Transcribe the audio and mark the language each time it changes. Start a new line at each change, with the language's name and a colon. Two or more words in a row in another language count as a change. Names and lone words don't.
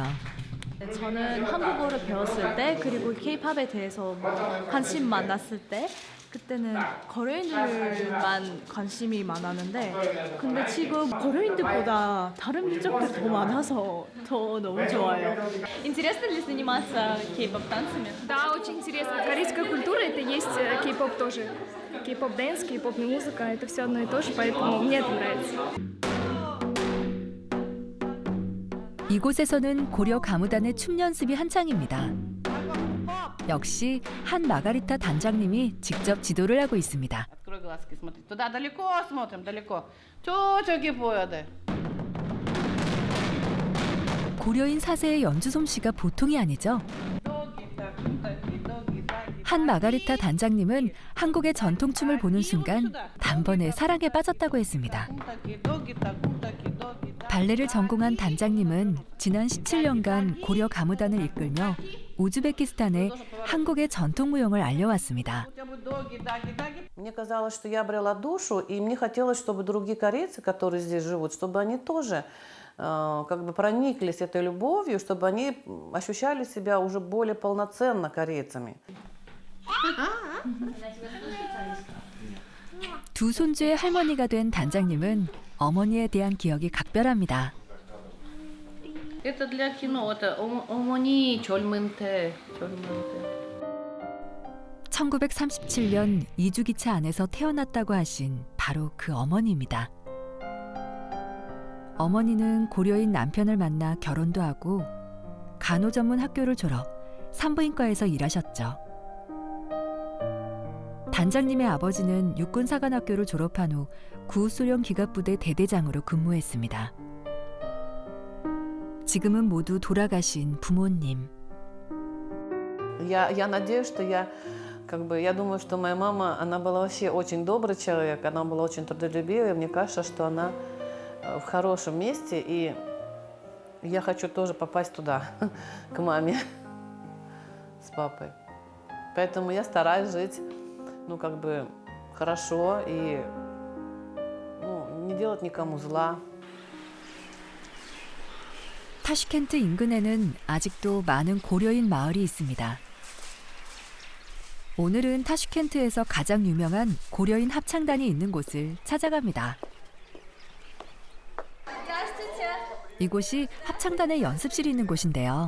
Korean: 저는 한국어를 배웠을 때 그리고 K-팝에 대해서 관심 많았을 때 그때는 고려인들만 관심이 많았는데 근데 지금 고려인들보다 다른 민족들이 더 많아서 더 너무 좋아요.
Russian: Интересно ли заниматься кей-поп танцами? Да, очень интересно. Корейская культура это есть кей-поп тоже. Кей-поп дэнс, кей-поп музыка это все одно и то же, поэтому мне это нравится.
Korean: 이곳에서는 고려 가무단의 춤 연습이 한창입니다. 역시 한 마가리타 단장님이 직접 지도를 하고 있습니다.
Russian: Туда далеко смотрим, далеко.
Korean: 저기 보여야 돼. 고려인 4세의 연주 솜씨가 보통이 아니죠. 한 마가리타 단장님은 한국의 전통춤을 보는 순간 단번에 사랑에 빠졌다고 했습니다. 발레를 전공한 단장님은 지난 17년간 고려 가무단을 이끌며 우즈베키스탄에 한국의 전통 무용을 알려왔습니다.
Russian: Мне казалось, что я обрела душу, и мне хотелось, чтобы другие корейцы, которые здесь живут, чтобы они тоже как бы прониклись этой любовью, чтобы они ощущали себя уже более полноценно корейцами.
Korean: 두 손주의 할머니가 된 단장님은 어머니에 대한 기억이 각별합니다.
Russian: Это для кино, это
Korean: 어머니 젊은 때. 1937년 이주기차 안에서 태어났다고 하신 바로 그 어머니입니다. 어머니는 고려인 남편을 만나 결혼도 하고 간호전문 학교를 졸업, 산부인과에서 일하셨죠. 단장님의 아버지는 육군사관학교를 졸업한 후 구소련 기갑부대 대대장으로 근무했습니다. 지금은 모두 돌아가신 부모님.
Russian: Я надеюсь, что я думаю, что моя мама, она была вообще очень добрый человек, она была очень трудолюбивая, мне кажется, что она в хорошем месте, и я хочу тоже попасть туда, к маме с папой. Поэтому я стараюсь жить, хорошо и не делать никому зла.
Korean: 타슈켄트 인근에는 아직도 많은 고려인 마을이 있습니다. 오늘은 타슈켄트에서 가장 유명한 고려인 합창단이 있는 곳을 찾아갑니다. 이곳이 합창단의 연습실이 있는 곳인데요.